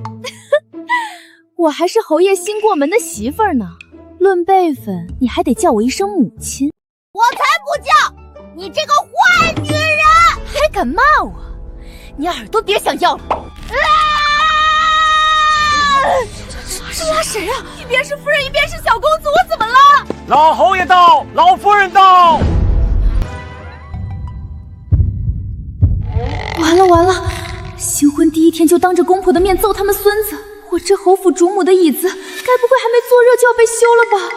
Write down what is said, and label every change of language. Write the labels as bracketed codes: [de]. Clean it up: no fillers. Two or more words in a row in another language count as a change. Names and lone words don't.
[zh] 我還是侯爺新過門的媳婦兒呢。論輩分，你還得叫我一聲母親。我才不叫！你這個壞女人！還敢罵我？你耳朵別想要了！這拉誰啊？一邊是夫人，一邊是小公子，我怎麼了？老侯爺到，老夫人到。完了完了！新婚第一天就當着公婆的面揍他們孫子，我這侯府主母的椅子，該不會還沒坐熱就要被休了吧？